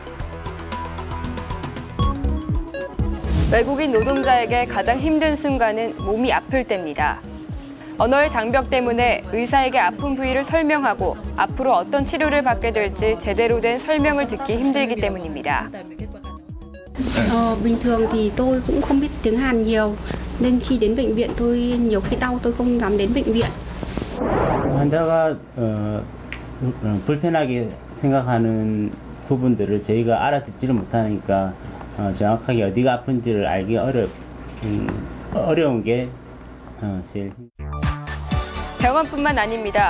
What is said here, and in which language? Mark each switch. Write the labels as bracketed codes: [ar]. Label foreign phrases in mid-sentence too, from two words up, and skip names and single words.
[ko] 외국인 노동자에게 가장 힘든 순간은 몸이 아플 때입니다. 언어의 장벽 때문에 의사에게 아픈 부위를 설명하고 앞으로 어떤 치료를 받게 될지 제대로 된 설명을 듣기 힘들기 때문입니다. [vi] Bình thường thì tôi cũng không biết tiếng Hàn nhiều nên khi đến bệnh viện tôi nhiều khi đau tôi không dám đến bệnh viện. [ko] 환자가 불편하게 생각하는 부분들을 저희가 알아듣지를 못하니까 정확하게 어디가 아픈지를 알기 어려운 게 제일 병원뿐만 아닙니다.